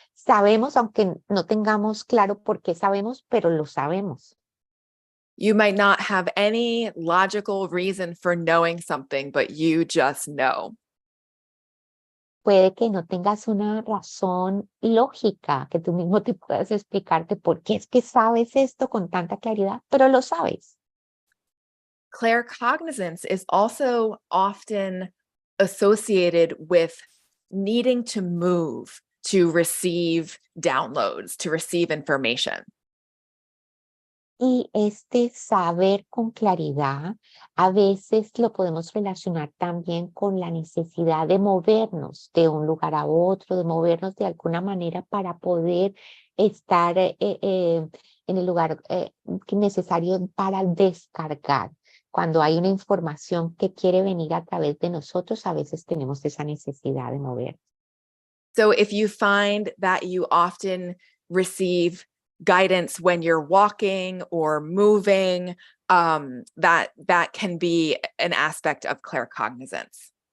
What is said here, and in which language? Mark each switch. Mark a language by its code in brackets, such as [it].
[es] Sabemos, aunque no tengamos claro por qué sabemos, pero lo sabemos. [en] You might not have any logical reason for knowing something, but you just know. [es] Puede que no tengas una razón lógica, que tú mismo te puedas explicarte por qué es que sabes esto con tanta claridad, pero lo sabes. [en] Claircognizance is also often associated with needing to move to receive downloads, to receive information. [es] Y este saber con claridad, a veces lo podemos relacionar también con la necesidad de movernos de un lugar a otro, de movernos de alguna manera para poder estar en el lugar necesario para descargar. Cuando hay una información que quiere venir a través de nosotros, a veces tenemos esa necesidad de mover. [en] So if you find that you often receive guidance when you're walking or moving, that can be an aspect of claircognizance.